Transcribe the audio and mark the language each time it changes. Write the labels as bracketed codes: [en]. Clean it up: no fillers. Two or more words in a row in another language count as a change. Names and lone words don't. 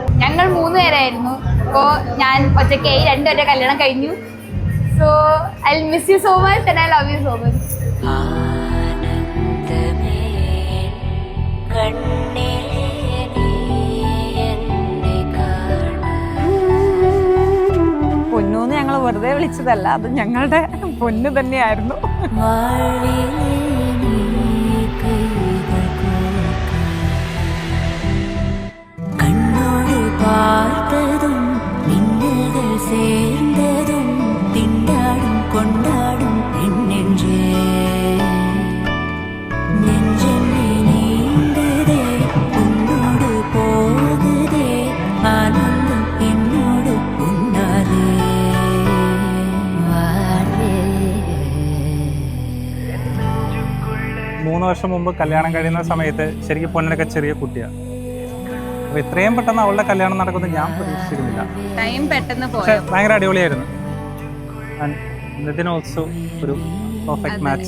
[ml] ഞങ്ങൾ 3 പേരായിരുന്നു. അപ്പോ ഞാൻ ഒറ്റയ്ക്കായി 2 പേരുടെ കല്യാണം കഴിഞ്ഞു. [en] So I miss you so much and I love you so much. [ml] പൊന്നൂന്ന് ഞങ്ങൾ വെറുതെ വിളിച്ചതല്ല, അത് ഞങ്ങളുടെ പൊന്നു തന്നെയായിരുന്നു. [ta] பார்த்ததும் மின்னல்கள் சேர்ந்ததும் திண்டாடும் கொண்டாடும் நெஞ்சே நெஞ்சென்னை நீண்டதே உன்னோடு போகுதே ஆனந்தம் என்னோடு உன்னாதே വാഴേ. [ml] 3 വർഷം മുമ്പ് കല്യാണം കഴിയുന്ന സമയത്ത് ശരിക്കും പൊന്നിനൊക്കെ ചെറിയ കുട്ടിയാണ്. അപ്പോൾ ഇത്രയും പെട്ടെന്ന് അവളുടെ കല്യാണം നടക്കുന്നത് ഞാൻ പ്രതീക്ഷിച്ചിരുന്നില്ല. ടൈം പെട്ടെന്ന് പക്ഷെ ഭയങ്കര അടിപൊളിയായിരുന്നു. നിതിൻ ഓൾസോ ഒരു [en] perfect match.